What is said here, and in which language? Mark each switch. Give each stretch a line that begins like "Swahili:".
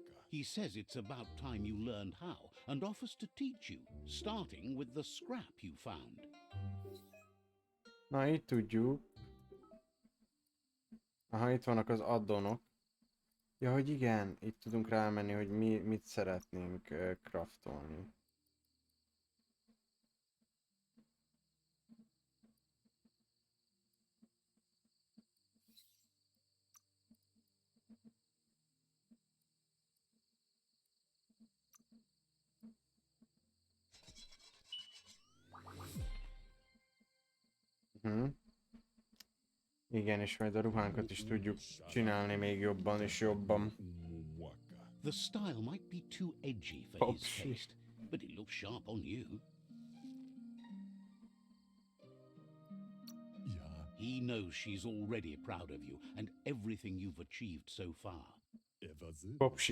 English: He says it's about time you learned how and offers to teach you, starting with the scrap you found.
Hungarian: Na, itt tudjuk. Aha, itt vannak az addonok. Ja, hogy igen, itt tudunk rámenni, hogy mit szeretnénk craftolni. Igen, és majd a ruhánkat is tudjuk csinálni még jobban és jobban.
English: The style might be too edgy for his taste, but it looks sharp on you. He knows she's already proud of you and everything you've achieved so far.
Hungarian: Popsi.